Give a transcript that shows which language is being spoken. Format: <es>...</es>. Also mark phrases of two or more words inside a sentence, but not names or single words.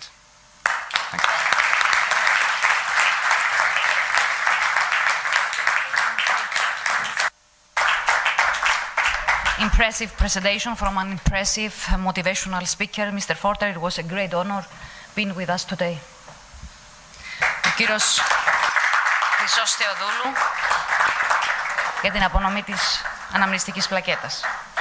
<en>Thank you. Impressive presentation from an impressive motivational speaker, Mr. Forte. It was a great honor being with us today.</en> <el>Ο κύριος Χρυσός Θεοδούλου. για την απονομή της αναμνηστικής πλακέτας.</el>